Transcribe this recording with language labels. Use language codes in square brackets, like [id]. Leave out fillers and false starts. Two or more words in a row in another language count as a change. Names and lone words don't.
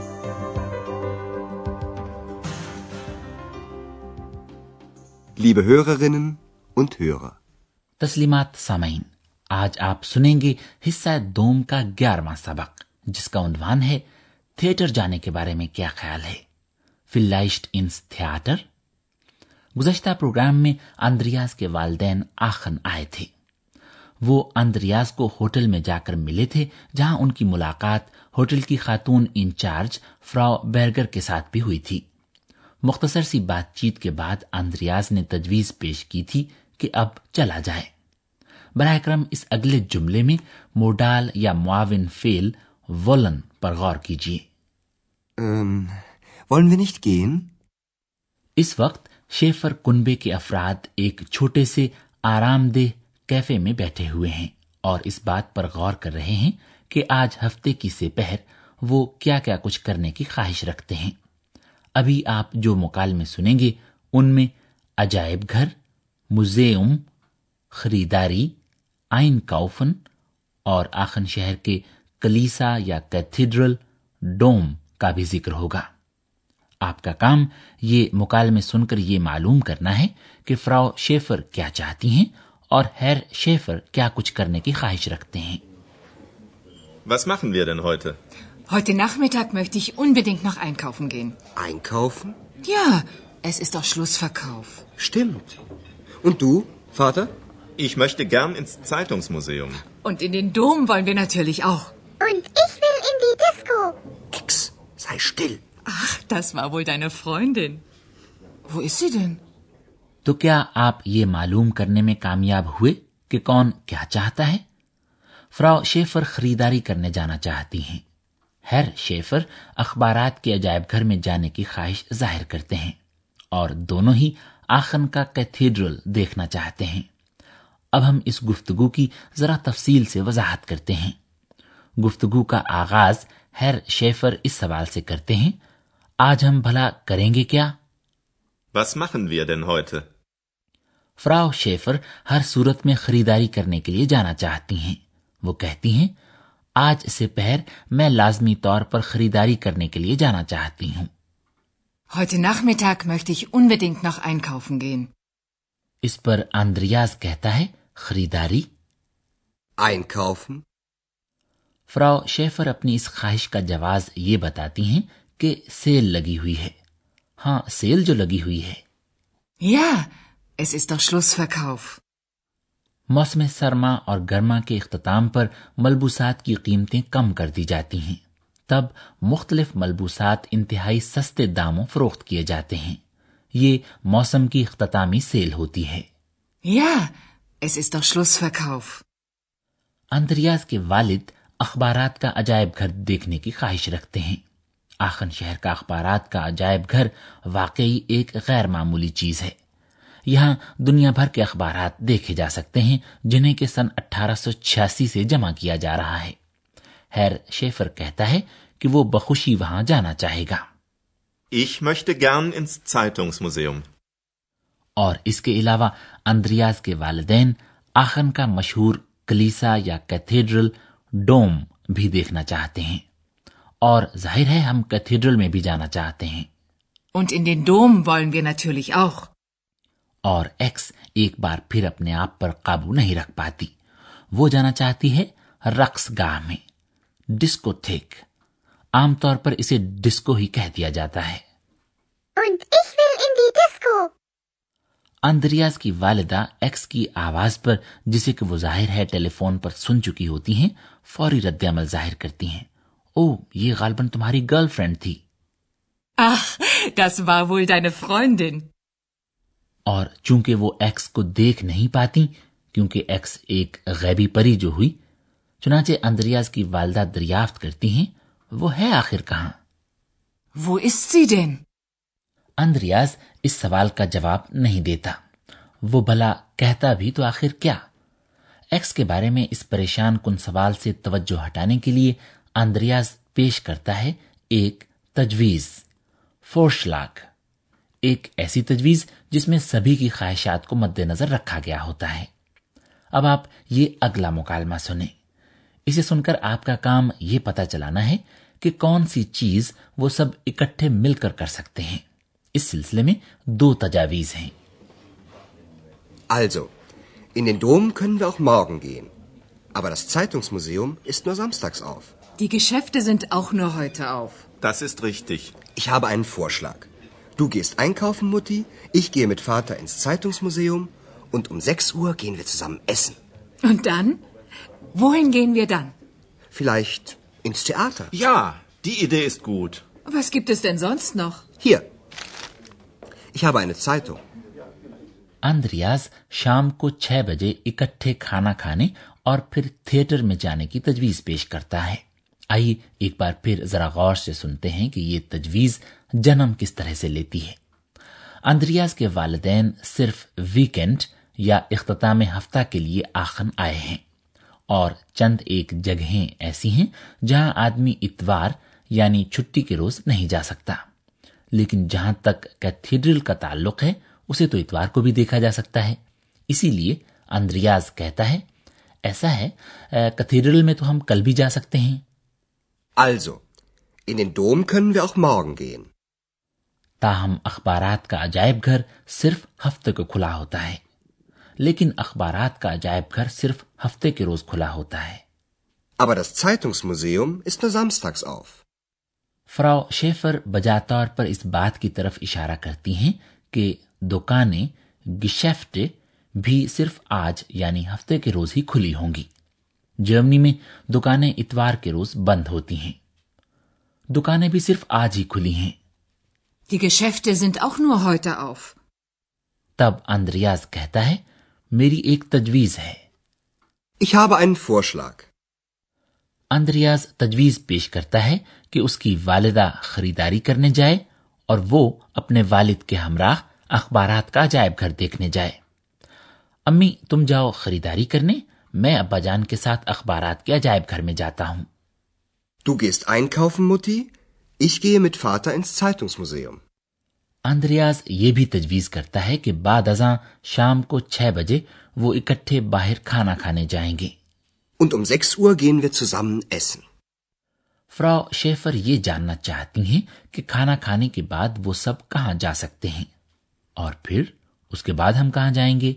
[de] Liebe Hörerinnen und Hörer, [ur] تسلیمات سامعین، آج آپ سنیں گے حصہ 2 کا 11واں سبق، جس کا عنوان ہے تھیٹر جانے کے بارے میں کیا خیال ہے. [de] vielleicht ins Theater। [ur] گزشتہ پروگرام میں آندریاس کے والدین آخن آئے تھے. وہ آندریاس کو ہوٹل میں جا کر ملے تھے، جہاں ان کی ملاقات ہوٹل کی خاتون انچارج فراؤ بیرگر کے ساتھ بھی ہوئی تھی. مختصر سی بات چیت کے بعد آندریاس نے تجویز پیش کی تھی کہ اب چلا جائے. براہ کرم اس اگلے جملے میں موڈال یا معاون فعل وولن پر غور کیجیے. [de] wollen wir nicht gehen? [ur] اس وقت شیفر کنبے کے افراد ایک چھوٹے سے آرام دہ کیفے میں بیٹھے ہوئے ہیں اور اس بات پر غور کر رہے ہیں کہ آج ہفتے کی سہ پہر وہ کیا کیا کچھ کرنے کی خواہش رکھتے ہیں. ابھی آپ جو مکالمے سنیں گے ان میں عجائب گھر، میوزیم، خریداری, [de] ein kaufen [ur] اور آخن شہر کے کلیسا یا کیتھیڈرل، ڈوم کا بھی ذکر ہوگا. آپ کا کام یہ مکالمے سن کر یہ معلوم کرنا ہے کہ فراؤ شیفر کیا چاہتی ہیں اور ہیر شیفر کیا کچھ کرنے کی خواہش رکھتے ہیں. [de] Was machen wir denn heute? Heute Nachmittag möchte ich unbedingt noch einkaufen gehen. Einkaufen? Ja, es ist doch Schlussverkauf. Stimmt. Und du, Vater? Ich möchte gern ins Zeitungsmuseum. Und in den Dom wollen wir natürlich auch. Und ich will in die Disco. Ex, sei still. Ach, das war wohl deine Freundin. Wo ist sie denn? [ur] تو کیا آپ یہ معلوم کرنے میں کامیاب ہوئے کہ کون کیا چاہتا ہے? فراؤ شیفر خریداری کرنے جانا چاہتی ہیں. ہیر شیفر اخبارات کے عجائب گھر میں جانے کی خواہش ظاہر کرتے ہیں اور دونوں ہی آخن کا کیتھیڈرل دیکھنا چاہتے ہیں. اب ہم اس گفتگو کی ذرا تفصیل سے وضاحت کرتے ہیں. گفتگو کا آغاز ہیر شیفر اس سوال سے کرتے ہیں، آج ہم بھلا کریں گے کیا? [de] Was machen wir denn heute? [ur] فراؤ شیفر ہر صورت میں خریداری کرنے کے لیے جانا چاہتی ہیں. وہ کہتی ہیں، آج سے پہر میں لازمی طور پر خریداری کرنے کے لیے جانا چاہتی ہوں. [de] Heute Nachmittag möchte ich unbedingt noch einkaufen gehen. [ur] اس پر آندریاس کہتا ہے، خریداری? [de] Einkaufen? [ur] فراؤ شیفر اپنی اس خواہش کا جواز یہ بتاتی ہیں کہ سیل لگی ہوئی ہے. ہاں، سیل جو لگی ہوئی ہے. [de] Ja, es ist doch Schlussverkauf. [ur] موسم سرما اور گرما کے اختتام پر ملبوسات کی قیمتیں کم کر دی جاتی ہیں. تب مختلف ملبوسات انتہائی سستے داموں فروخت کیے جاتے ہیں. یہ موسم کی اختتامی سیل ہوتی ہے. [de] Ja, es ist doch Schlussverkauf. [ur] آندریاس کے والد اخبارات کا عجائب گھر دیکھنے کی خواہش رکھتے ہیں. آخن شہر کا اخبارات کا عجائب گھر واقعی ایک غیر معمولی چیز ہے. یہاں دنیا بھر کے اخبارات دیکھے جا سکتے ہیں جنہیں کہ سن 1886 سے جمع کیا جا رہا ہے. ہیر شیفر کہتا ہے کہ وہ بخوشی وہاں جانا چاہے گا. [de] Ich möchte gern ins Zeitungsmuseum. [ur] اور اس کے علاوہ آندریاس کے والدین آخن کا مشہور کلیسا یا کیتھیڈرل، ڈوم بھی دیکھنا چاہتے ہیں اور ظاہر ہے ہم کیتھیڈرل میں بھی جانا چاہتے ہیں. [de] Und in den Dom wollen wir natürlich auch. [ur] اور ایکس ایک بار پھر اپنے آپ پر قابو نہیں رکھ پاتی. وہ جانا چاہتی ہے رقص گاہ میں، ڈسکوتھیک. عام طور پر اسے ڈسکو ہی کہہ دیا جاتا ہے. [de] Und ich will in die Disco. [ur] آندریاس کی والدہ ایکس کی آواز پر، جسے کہ وہ ظاہر ہے ٹیلیفون پر سن چکی ہوتی ہیں، فوری ردِ عمل ظاہر کرتی ہیں. او، یہ غالباً تمہاری گرل فرینڈ تھی. [de] Ach, das war wohl deine Freundin. [ur] اور چونکہ وہ ایکس کو دیکھ نہیں پاتی، کیونکہ ایکس ایک غیبی پری جو ہوئی، چنانچہ آندریاس کی والدہ دریافت کرتی ہیں، وہ ہے آخر کہاں? [de] Wo ist sie denn? [ur] آندریاس اس سوال کا جواب نہیں دیتا. وہ بھلا کہتا بھی تو آخر کیا? ایکس کے بارے میں اس پریشان کن سوال سے توجہ ہٹانے کے لیے آندریاس پیش کرتا ہے ایک تجویز، فورشلاگ، ایک ایسی تجویز جس میں سبھی کی خواہشات کو مدنظر رکھا گیا ہوتا ہے. اب آپ یہ اگلا مکالمہ سنیں۔ اسے سن کر آپ کا کام یہ پتا چلانا ہے کہ کون سی چیز وہ سب اکٹھے مل کر کر سکتے ہیں. اس سلسلے میں 2 تجاویز ہیں. [de] Also, in den Dom können wir auch morgen gehen. Aber das Zeitungsmuseum ist nur samstags auf. Die Geschäfte sind auch nur heute auf. Das ist richtig. Ich habe einen Vorschlag. Du gehst einkaufen, Mutti, ich gehe mit Vater ins Zeitungsmuseum und um 6 Uhr gehen wir zusammen essen. Und dann? Wohin gehen wir dann? Vielleicht ins Theater. Ja, die Idee ist gut. Was gibt es denn sonst noch? Hier. Ich habe eine Zeitung. [ur] آندریاس شام کو 6 بجے اکٹھے کھانا کھانے اور پھر تھیٹر میں جانے کی تجویز پیش کرتا ہے. آئیے ایک بار پھر ذرا غور سے سنتے ہیں کہ یہ تجویز جنم کس طرح سے لیتی ہے. آندریاس کے والدین صرف ویک اینڈ یا اختتام ہفتہ کے لیے آخن آئے ہیں اور چند ایک جگہیں ایسی ہیں جہاں آدمی اتوار یعنی چھٹی کے روز نہیں جا سکتا، لیکن جہاں تک کیتھیڈرل کا تعلق ہے اسے تو اتوار کو بھی دیکھا جا سکتا ہے. اسی لیے آندریاس کہتا ہے، ایسا ہے کیتھیڈرل میں تو ہم کل بھی جا سکتے ہیں. [de] Also, in den Dom können wir auch morgen gehen. [ur] تاہم اخبارات کا عجائب گھر صرف ہفتے کو کھلا ہوتا ہے، لیکن اخبارات کا عجائب گھر صرف ہفتے کے روز کھلا ہوتا ہے. [de] Aber das Zeitungsmuseum ist nur samstags auf. [ur] فراؤ شیفر بجا طور پر اس بات کی طرف اشارہ کرتی ہیں کہ دکانیں گیشیفٹے بھی صرف آج یعنی ہفتے کے روز ہی کھلی ہوں گی. جرمنی میں دکانیں اتوار کے روز بند ہوتی ہیں. دکانیں بھی صرف آج ہی کھلی ہیں. [de] Die Geschäfte sind auch nur heute auf. [ur] تب آندریاس کہتا ہے، میری ایک تجویز ہے. [de] Ich habe einen Vorschlag. [ur] آندریاس تجویز پیش کرتا ہے کہ اس کی والدہ خریداری کرنے جائے اور وہ اپنے والد کے ہمراہ اخبارات کا عجائب گھر دیکھنے جائے. امی تم جاؤ خریداری کرنے، میں ابا جان کے ساتھ اخبارات کے عجائب گھر میں جاتا ہوں. [de] Du gehst einkaufen, Mutti, ich gehe mit Vater ins Zeitungsmuseum. [ur] آندریاس یہ بھی تجویز کرتا ہے کہ بعد ازاں شام کو 6 بجے وہ اکٹھے باہر کھانا کھانے جائیں گے. [de] Und um 6 Uhr gehen wir zusammen essen. [ur] فراؤ شیفر یہ جاننا چاہتی ہیں کہ کھانا کھانے کے بعد وہ سب کہاں جا سکتے ہیں اور پھر اس کے بعد ہم کہاں جائیں گے.